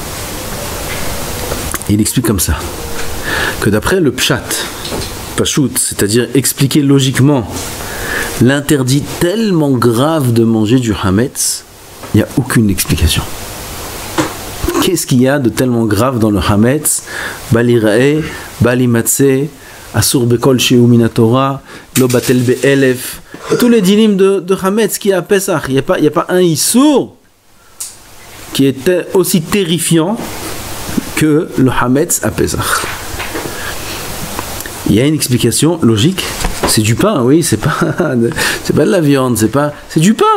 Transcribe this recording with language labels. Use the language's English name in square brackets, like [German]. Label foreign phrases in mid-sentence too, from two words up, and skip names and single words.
[French] Il explique comme ça que d'après le Pshat, Pashut, c'est-à-dire expliquer logiquement l'interdit tellement grave de manger du Hametz, il n'y a aucune explication. Qu'est-ce qu'il y a de tellement grave dans le Hametz? [Hebrew] בל יראה, בל ימצא, אסור בכל שהוא מן התורה, לא בטל באלף, [French] tous les dinim de Hametz qui est à Pesach. Il n'y a pas un Issour qui était aussi terrifiant que le Hametz à Pesach. Il y a une explication logique. C'est du pain, oui, c'est pas de la viande, c'est du pain.